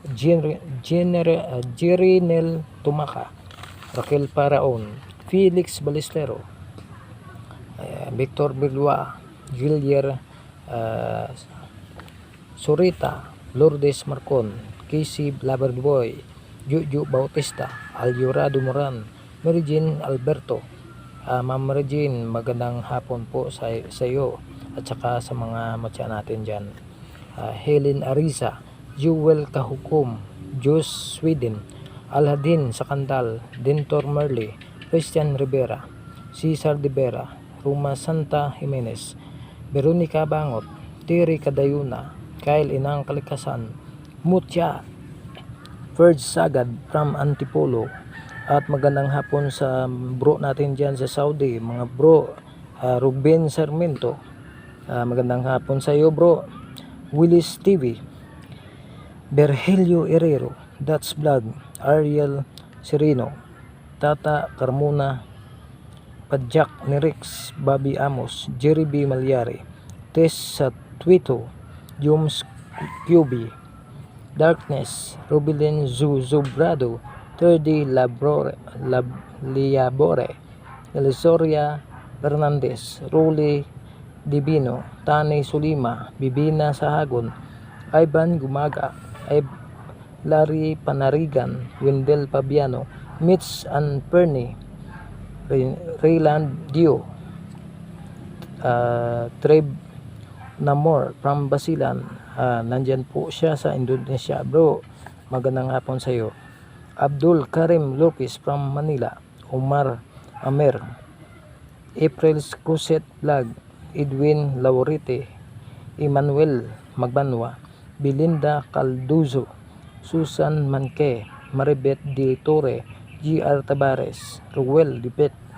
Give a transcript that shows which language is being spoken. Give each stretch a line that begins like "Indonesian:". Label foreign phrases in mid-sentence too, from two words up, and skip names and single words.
Filipino: Jirinel Tumaka, Raquel Paraon, Felix Balestero, Victor Bilwa, Gillier Surita, Lourdes Marcon, Casey Blaberboy, Juju Bautista, Alyura Dumoran, Mary Jean Alberto. Ma'am Mary Jean, magandang hapon po sa iyo at saka sa mga matya natin dyan. Helen Ariza, Jewel Kahukum, Jus Sweden, Alhadin Sakandal, Dentor Merly, Christian Rivera, Cesar de Vera, Ruma Santa Jimenez, Veronica Bangot, Terry Kadayuna, Kyle Inang Kalikasan, Mutya, Ferg Sagad from Antipolo, At magandang hapon sa bro natin dyan sa Saudi, mga bro. Ruben Sarmiento, magandang hapon sa iyo bro. Willis TV, Berhelio Herrero, That's Vlog, Ariel Sereno, Tata Carmona, Padjak ni Rex, Bobby Amos, Jerry B. Malyari, Tess sa Twito, Jums QB, Darkness, Rubilin Zubrado, 3D Liabore, Elisoria Fernandez, Ruli Divino, Tanay Sulima, Bibina Sahagon, Ivan Gumaga, Larry Panarigan, Wendell Pabiano, Mitch and Perny, Rayland Dio, Treb Namor from Basilan. Nandyan po siya sa Indonesia bro. Magandang hapon sa iyo. Abdul Karim Lopez from Manila, Omar Amer, April's Cruset Vlog, Edwin Laurite, Emmanuel Magbanwa, Belinda Calduzo, Susan Manque, Maribet De Torre, GR Tabares, Ruel Dipet,